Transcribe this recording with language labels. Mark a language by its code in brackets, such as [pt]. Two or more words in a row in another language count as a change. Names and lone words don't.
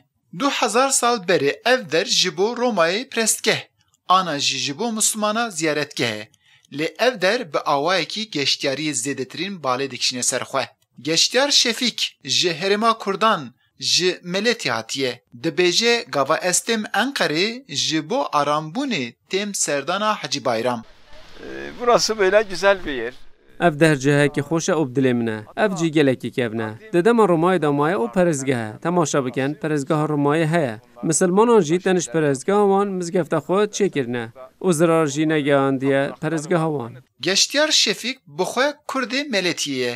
[ku] 2000 sal berê ev der ji bo Romayê prestgeh, ana jî ji bo Müslümana ziyaretgeh e. Lê ev der bi awayekî geştyariyê zêdetirîn balê dikişîne ser xwe. Geştyar Şefîk ji herêma Kurdan ji Meletî hatiye. Dibêje gava ez têm Enqerê ji bo arambûnê têm serdana Hacı Bayram. [tr] Burası böyle güzel bir yer. [ku] Ev dercehekî xweş e û bi dilê min e. Ev cî gelekî kevn e. Di dema Romayê da maye û perezgeh e. Temaşa bikin, perezgeha Romayê heye. Misilmanan jî tenişt perezgeha wan mizgefta xwe çêkirine û zirar jî negehandiye perezgeha wan. Geştyar Şefîk bi xwe Kurdê Meletî ye.